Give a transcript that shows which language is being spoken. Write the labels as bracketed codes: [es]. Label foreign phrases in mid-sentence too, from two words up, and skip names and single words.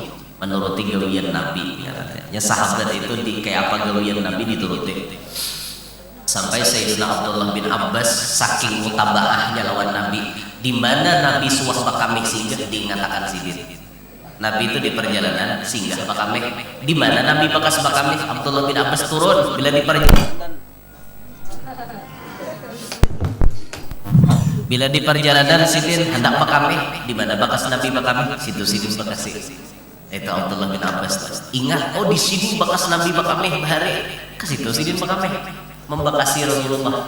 [bjn] Menuruti gawian Nabi ya sahabat itu di kayak apa gawian Nabi dituruti. Sampai Sayyidina Abdullah bin Abbas saking mutabaahnya lawan Nabi, di mana Nabi suah pakamih singgah diingatakan sidin. Nabi itu di perjalanan singgah pakamih. Di mana Nabi bakas pakamih? Abdullah bin Abbas turun bila di perjalanan. Bila di perjalanan sidin hendak pakamih, di mana bakas Nabi pakamih? Situ sidin bakas. Itu Abdullah bin Abbas. Ingat, oh di sini bakas Nabi pakamih bahari. Ke situ sidin pakamih. Membakasi Rasulullah.